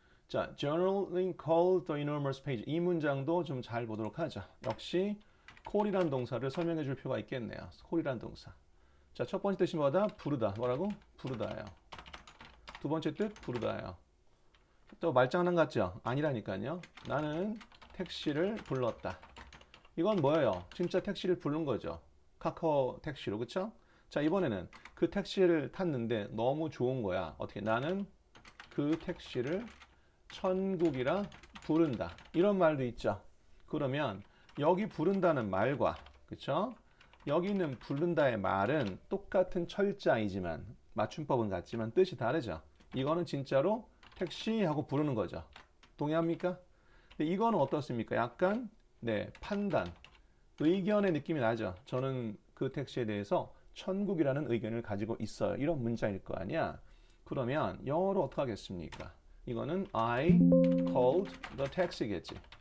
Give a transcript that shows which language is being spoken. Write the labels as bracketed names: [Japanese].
[English] 자, generally called the enormous page. [Korean] 이 문장도 좀 잘 보도록 하죠. 역시 call이라는 동사를 설명해 줄 필요가 있겠네요. call이라는 동사. 자, 첫 번째 뜻이 뭐다? 부르다. 뭐라고? 부르다예요. 두 번째 뜻? 부르다예요. 또 말장난 같죠? 아니라니까요. 나는 택시를 불렀다. 이건 뭐예요? 진짜 택시를 부른 거죠. 카카오 택시로. 그쵸? 자, 이번에는 그 택시를 탔는데 너무 좋은 거야. 어떻게? 나는 그 택시를 천국이라 부른다. 이런 말도 있죠. 그러면 여기 부른다는 말과 그쵸? 여기 있는 부른다의 말은 똑같은 철자이지만 맞춤법은 같지만 뜻이 다르죠. 이거는 진짜로 택시하고 부르는 거죠. 동의합니까? 근데 이거는 어떻습니까? 약간 네, 판단, 의견의 느낌이 나죠. 저는 그 택시에 대해서 천국이라는 의견을 가지고 있어요. 이런 문자일 거 아니야. 그러면 영어로 어떻게 하겠습니까? 이거는 [English] I called the taxi겠지.